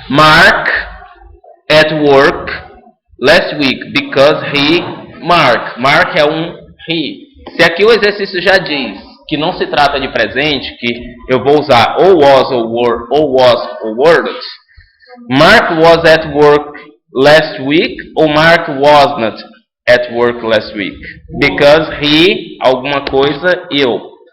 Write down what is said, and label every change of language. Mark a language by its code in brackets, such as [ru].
[en] Mark at work last week because he... [pt] Mark é um he. Se aqui o exercício já diz que não se trata de presente, que eu vou usar ou was ou were, ou was ou were. [en] Mark was at work last week [pt] ou [en] Mark was not at work last week? Because he, [pt] alguma coisa, eu.